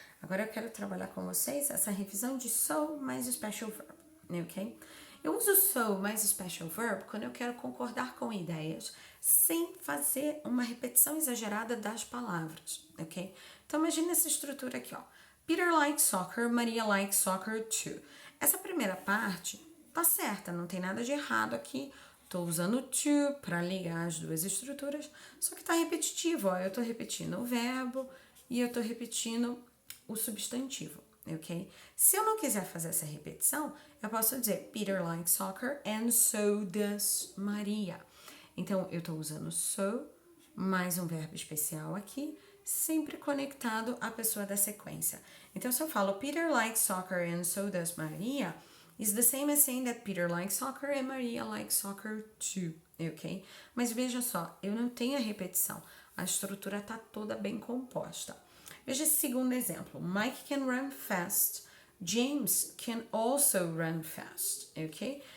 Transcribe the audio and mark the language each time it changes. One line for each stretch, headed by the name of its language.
Portuguese: Agora eu quero trabalhar com vocês essa revisão de so mais special verb, ok? Eu uso so mais special verb quando eu quero concordar com ideias sem fazer uma repetição exagerada das palavras, ok? Então imagine essa estrutura aqui, ó.
English: Peter likes soccer, Maria likes soccer too.
Portuguese: Essa primeira parte tá certa, não tem nada de errado aqui. Tô usando to para ligar as duas estruturas, só que tá repetitivo, ó. Eu tô repetindo o verbo e eu tô repetindo o substantivo, ok? Se eu não quiser fazer essa repetição, eu posso dizer
English: Peter likes soccer and so does Maria.
Portuguese: Então, eu tô usando so mais um verbo especial aqui, sempre conectado à pessoa da sequência. Então, se eu falo
English: Peter likes soccer and so does Maria, is the same as saying that Peter likes soccer and Maria likes soccer too, ok?
Portuguese: Mas veja só, eu não tenho a repetição, a estrutura está toda bem composta. Veja esse segundo exemplo.
English: Mike can run fast, James can also run fast, ok?